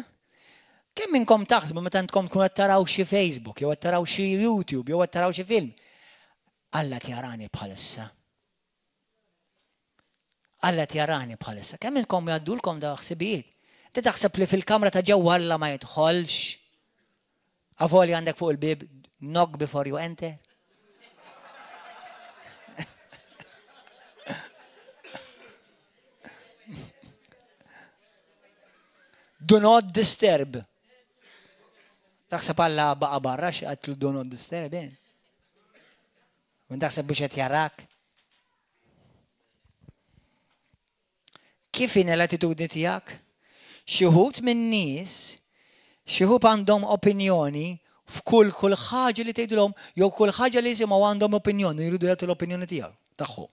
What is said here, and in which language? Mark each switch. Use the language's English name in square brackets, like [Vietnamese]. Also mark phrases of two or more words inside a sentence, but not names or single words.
[Maltese] Kemm minnkom taħsbu meta intkom tkunu qed taraw xi Facebook, jew qed taraw xi YouTube, jew qed taraw xi film? Alla tjarani bħalissa. Alla tjarani bħalissa. Kemm minnkom jgħaddulkom daw ħsibijiet? Ti taħseb li fil-kamra ta' ġewwa Alla ma jidħolx? Avoli għandek fuq il-bib, [English] knock before you enter. Do not disturb. [Maltese] Taħseb Alla baqa barra x'qatlu [English] do not disturb. [Maltese] Minn taħseb biex qed jarak. Kif in l-attitudni tiegħek? Xi wħud min-nies, xi wħud għandhom opinjoni f'kull ħaġa li tgħidulhom jew kull ħaġa li jisimgħu għandhom opinjoni, jridu jagħtu l-opinjoni tiegħu tagħhom.